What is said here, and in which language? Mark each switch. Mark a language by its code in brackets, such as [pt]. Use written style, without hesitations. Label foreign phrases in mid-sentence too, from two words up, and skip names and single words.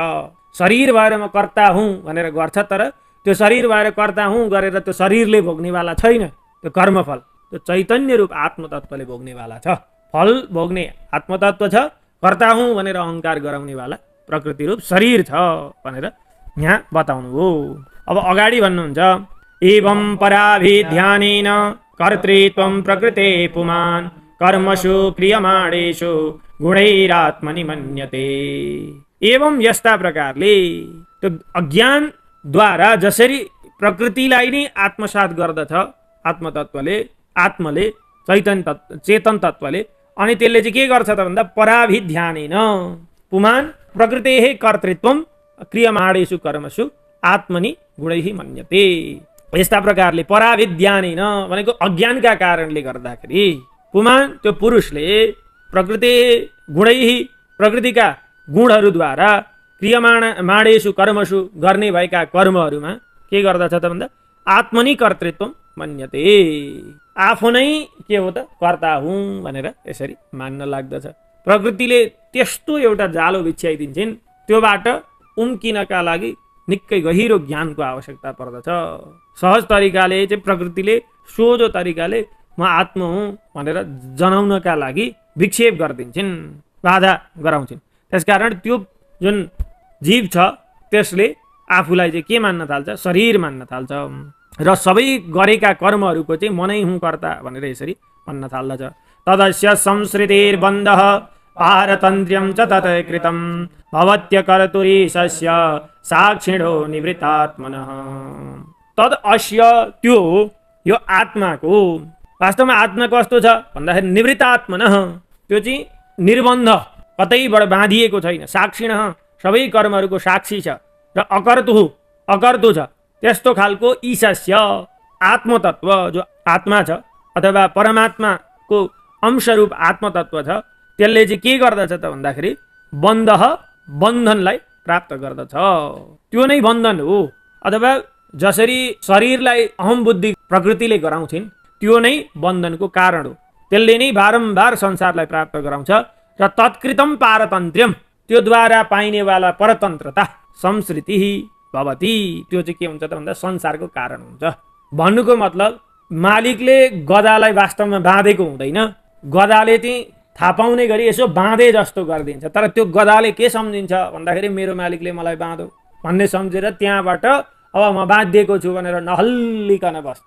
[ne] शरीर भएर म कर्ता हुँ भनेर गर्छ, तर त्यो शरीर भएर कर्ता हुँ गरेर त्यो शरीरले भोग्नेवाला छैन। त्यो कर्मफल त्यो चैतन्य रूप आत्मतत्वले भोग्नेवाला छ। फल भोग्ने आत्मतत्व छ, कर्ता हुँ भनेर अहङ्कार गराउनेवाला प्रकृति रूप शरीर छ भनेर यहाँ बताउनु हो। अब अगाडि भन्नुहुन्छ, [sa] एवं पराभिध्यानेन कर्तृत्वं प्रकृते पुमान् कर्मसु क्रियमाणेषु गुणैरात्मनि मन्यते। [ne] एवं यस्ता प्रकारले त्यो अज्ञानद्वारा जसरी प्रकृतिलाई नै आत्मसात गर्दछ आत्मतत्वले, आत्मले, चेतन तत्त्वले, अनि त्यसले चाहिँ के गर्छ त भन्दा [sa] पराभिध्यानेन पुमान् प्रकृतेः कर्तृत्वं क्रियमाणेषु कर्मसु आत्मनि गुणैः मन्यते। [ne] यस्ता प्रकारले पराभिध्यानेन भनेको अज्ञानका कारणले गर्दाखेरि पुमान् त्यो पुरुषले प्रकृति गुणैः प्रकृतिका गुणहरूद्वारा [sa] क्रियमाणेषु कर्मसु [ne] गर्ने भएका कर्महरूमा के गर्दछ त भन्दा [sa] आत्मनि कर्तृत्वं मन्यते। [ne] आफू नै के हो त कर्ता हुँ भनेर यसरी मान्न लाग्दछ। प्रकृतिले त्यस्तो एउटा जालो बिछ्याइदिन्छन्, त्योबाट उम्किनका लागि निकै गहिरो ज्ञानको आवश्यकता पर्दछ। सहज तरिकाले चाहिँ प्रकृतिले सोझो तरिकाले म आत्मा हुँ भनेर जनाउनका लागि विक्षेप गरिदिन्छन्, बाधा गराउँछन्। त्यसकारण त्यो जुन जीव छ त्यसले आफूलाई चाहिँ के मान्न थाल्छ, शरीर मान्न थाल्छ र सबै गरेका कर्महरूको चाहिँ म नै हुँ कर्ता भनेर यसरी भन्न थाल्दछ। [sa] तदस्य संसृतिर्बन्धः पारतन्त्र्यं च तत् कृतं भवत्यकर्तुरीशस्य साक्षिणो निवृत्तात्मनः। तद अस्य [ne] त्यो यो आत्माको, वास्तवमा आत्मा कस्तो छ भन्दाखेरि निवृत्तात्मनः, त्यो चाहिँ निर्बन्ध कतैबाट बाँधिएको छैन। साक्षिणः सबै कर्महरूको साक्षी छ र अकर्तु छ। त्यस्तो खालको ईशस्य आत्मतत्व जो आत्मा छ अथवा परमात्माको अंशरूप आत्मतत्व छ, त्यसले चाहिँ के गर्दछ त भन्दाखेरि बन्धनलाई प्राप्त गर्दछ। त्यो नै बन्धन हो। अथवा जसरी शरीरलाई अहम बुद्धि प्रकृतिले गराउँछिन् त्यो नै बन्धनको कारण हो। त्यसले नै बारम्बार संसारलाई प्राप्त गराउँछ। र [sa] तत्कृतम पारतन्त्र्यम, [ne] त्यो द्वारा पाइनेवाला परतन्त्रता [sa] संसृति भवति, [ne] त्यो चाहिँ के हुन्छ त भन्दा संसारको कारण हुन्छ। भन्नुको मतलब मालिकले गधालाई वास्तवमा बाँधेको हुँदैन, गधाले चाहिँ थाहा पाउने गरी यसो बाँधे जस्तो गरिदिन्छ। तर त्यो गधाले के सम्झिन्छ भन्दाखेरि मेरो मालिकले मलाई बाँधो भन्ने सम्झेर त्यहाँबाट अब म बाँधिएको छु भनेर नहल्लिकन बस्छ।